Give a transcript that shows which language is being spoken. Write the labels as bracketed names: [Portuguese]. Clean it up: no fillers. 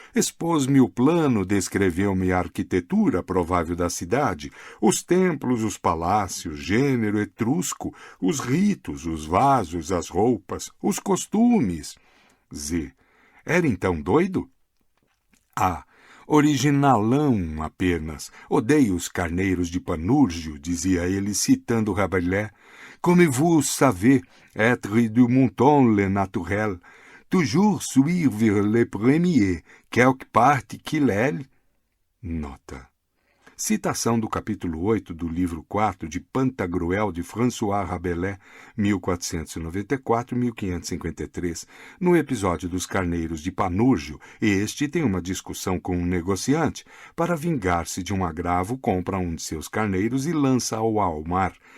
[Portuguese] Expôs-me o plano, descreveu-me a arquitetura provável da cidade, os templos, os palácios, gênero etrusco, os ritos, os vasos, as roupas, os costumes. Z. Era então doido? A. Originalão apenas. Odeio os carneiros de Panurgio, dizia ele, citando Rabelais. [French] Comme vous savez, être du mouton le naturel, toujours suivre le premier, quelque part qu'il est. [Portuguese] Nota. Citação do capítulo 8 do livro 4 de Pantagruel de François Rabelais, 1494-1553, no episódio dos carneiros de Panurgio. Este tem uma discussão com um negociante. Para vingar-se de um agravo, compra um de seus carneiros e lança-o ao mar.